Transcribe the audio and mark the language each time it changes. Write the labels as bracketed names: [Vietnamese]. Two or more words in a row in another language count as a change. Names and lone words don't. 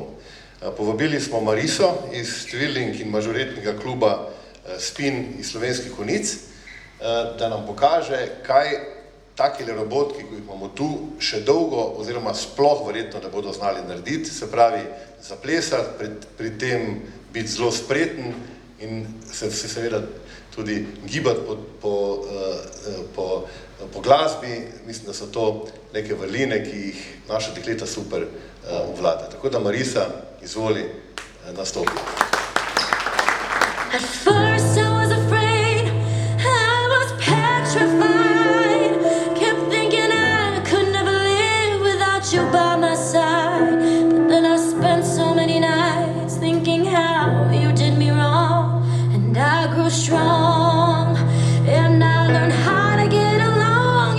[Slovenian] Povabili smo Mariso iz Twirling in mažoretnega kluba Spin iz Slovenskih Konjic, da nam pokaže, kaj takile robotki, ki jih imamo tu, še dolgo oziroma sploh verjetno ne bodo znali narediti, se pravi zaplesati, pri tem biti zelo spreten in se seveda tudi gibati po glasbi. Mislim, da so to neke vrline, ki jih naša dekleta super obvlada. Tako da Marisa, izvoli, nastopi. [English] At first I was afraid, I was petrified, kept thinking I could never live without you by my side. But then I spent so many nights thinking how you did me wrong, and I grew strong, and I learned how to get along.